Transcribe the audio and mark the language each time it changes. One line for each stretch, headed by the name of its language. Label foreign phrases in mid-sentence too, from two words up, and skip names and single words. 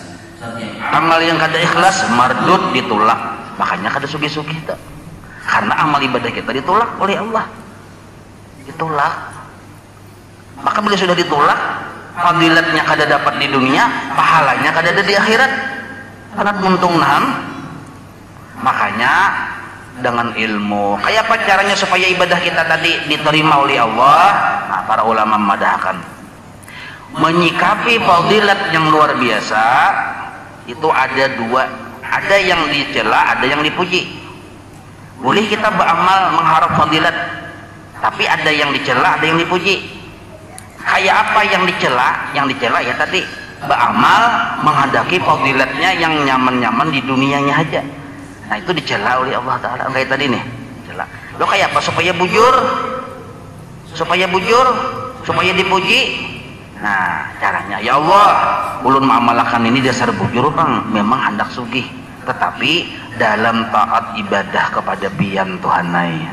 Banjar: Setiap amal yang kada ikhlas mardud ditolak. Makanya kada sugih-sugih itu. Karena amal ibadah kita ditolak oleh Allah. Ditolak. Maka bila sudah ditolak, fadilatnya kada dapat di dunia, pahalanya kada ada di akhirat. Sangat untung nam. Makanya dengan ilmu, kayak apa caranya supaya ibadah kita tadi diterima oleh Allah? Nah, para ulama memadahkan menyikapi fadilat yang luar biasa itu ada dua, ada yang dicela, ada yang dipuji. Boleh kita beramal mengharap fadilat, tapi ada yang dicela, ada yang dipuji. Kayak apa yang dicela? Yang dicela ya tadi beramal menghadapi fadilatnya yang nyaman-nyaman di dunianya aja. Nah itu dicela oleh Allah Ta'ala kayak tadi nih, cela. Lo kayak apa? Supaya bujur, supaya dipuji. Nah caranya ya Allah, ulun mengamalkan ini dasar bujur bang, memang hendak sugih, tetapi dalam taat ibadah kepada biyan Tuhanai.